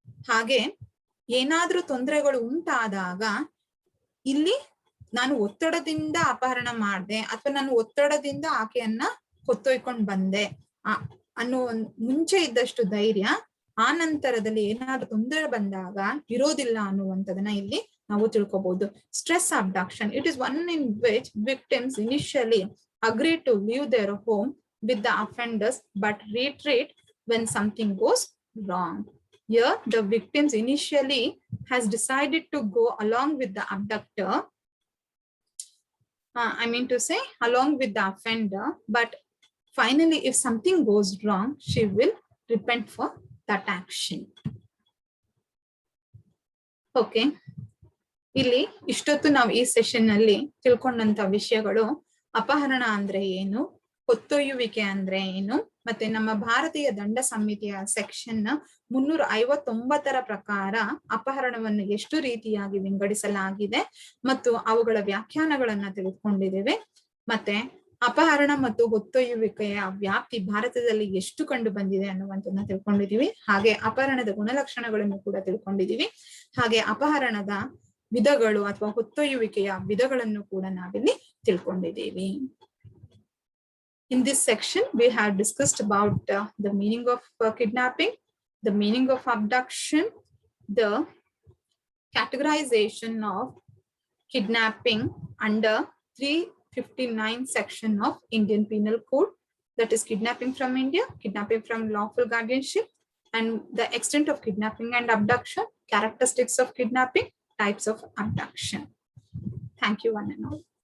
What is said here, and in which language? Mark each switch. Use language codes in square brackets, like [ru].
[kn] ಹಾಗೆ ಏನಾದ್ರೂ ತೊಂದರೆಗಳು ಉಂಟಾದಾಗ ಇಲ್ಲಿ ನಾನು ಒತ್ತಡದಿಂದ ಅಪಹರಣ ಮಾಡಿದೆ ಅಥವಾ ನಾನು ಒತ್ತಡದಿಂದ ಆಕೆಯನ್ನ ಹೊತ್ತೊಯ್ಕೊಂಡ್ ಬಂದೆ ಅನ್ನೋ ಮುಂಚೆ ಇದ್ದಷ್ಟು ಧೈರ್ಯ ಆ ನಂತರದಲ್ಲಿ ಏನಾದ್ರೂ ತೊಂದರೆ ಬಂದಾಗ ಇರೋದಿಲ್ಲ ಅನ್ನುವಂಥದನ್ನ ಇಲ್ಲಿ ನಾವು ತಿಳ್ಕೊಬಹುದು. [en] Stress abduction. It is one in which victims initially agree to leave their home with the offenders but retreat when something goes wrong. Here, the victims initially has decided to go along with the abductor. I mean to say along with the offender, but finally if something goes wrong, she will repent for that action. Okay. [kn] ಇಲ್ಲಿ ಇಷ್ಟೊತ್ತು ನಾವು ಈ session ನಲ್ಲಿ ತಿಳ್ಕೊಂಡಂತ ವಿಷಯಗಳು ಅಪಹರಣ ಅಂದ್ರೆ ಏನು, ಹೊತ್ತೊಯ್ಯುವಿಕೆ ಅಂದ್ರೆ ಏನು, ಮತ್ತೆ ನಮ್ಮ ಭಾರತೀಯ ದಂಡ ಸಂಹಿತೆಯ ಸೆಕ್ಷನ್ 359ರ ಪ್ರಕಾರ ಅಪಹರಣವನ್ನು ಎಷ್ಟು ರೀತಿಯಾಗಿ ವಿಂಗಡಿಸಲಾಗಿದೆ ಮತ್ತು ಅವುಗಳ ವ್ಯಾಖ್ಯಾನಗಳನ್ನ ತಿಳಿದುಕೊಂಡಿದ್ದೇವೆ. ಮತ್ತೆ ಅಪಹರಣ ಮತ್ತು ಹೊತ್ತೊಯ್ಯುವಿಕೆಯ ವ್ಯಾಪ್ತಿ ಭಾರತದಲ್ಲಿ ಎಷ್ಟು ಕಂಡು ಬಂದಿದೆ ಅನ್ನುವಂಥದ್ದನ್ನ ತಿಳ್ಕೊಂಡಿದೀವಿ. ಹಾಗೆ ಅಪಹರಣದ ಗುಣಲಕ್ಷಣಗಳನ್ನು ಕೂಡ ತಿಳ್ಕೊಂಡಿದೀವಿ. ಹಾಗೆ ಅಪಹರಣದ ವಿಧಗಳು ಅಥವಾ ಹೊತ್ತೊಯ್ಯುವಿಕೆಯ ವಿಧಗಳನ್ನು ಕೂಡ ನಾವಿಲ್ಲಿ ತಿಳ್ಕೊಂಡಿದ್ದೀವಿ. [en] In this section, we have discussed about the meaning of kidnapping, the meaning of abduction, the categorization of kidnapping under 359 section of Indian Penal Code, that is kidnapping from India, kidnapping from lawful guardianship, and the extent of kidnapping and abduction, characteristics of kidnapping, types of abduction. Thank you, one and all.